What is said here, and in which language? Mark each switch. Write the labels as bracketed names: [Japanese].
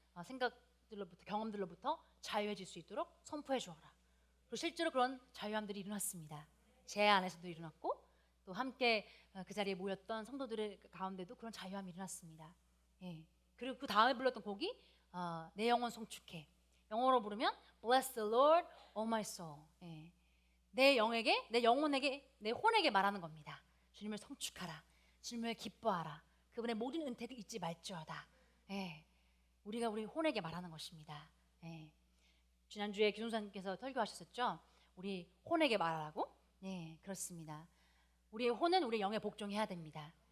[Korean] 생각들로부터 경험들로부터 자유해질 수 있도록 선포해 주어라. 그리고 실제로 그런 자유함들이 일어났습니다. 제 안에서도 일어났고 또 함께 그 자리에 모였던 성도들의 가운데도 그런 자유함이 일어났습니다. 예. 그리고 그 다음에 불렀던 곡이 내 영혼 송축해. 영어로 부르면 [English] Bless the Lord, oh my soul. [Korean] 예. 내 영에게, 내 영혼에게, 내 혼에게 말하는 겁니다. 주님을 송축하라. 주님을 기뻐하라. 그분의 모든 은택을 잊지 말지어다. 예. 우리가 우리 혼에게 말하는 것입니다. 예. 지난주에 기존사님께서 설교하셨었죠. 우리 혼에게 말하라고. 네, 그렇습니다. 우리의 혼은 우리의 영에 복종해야 됩니다.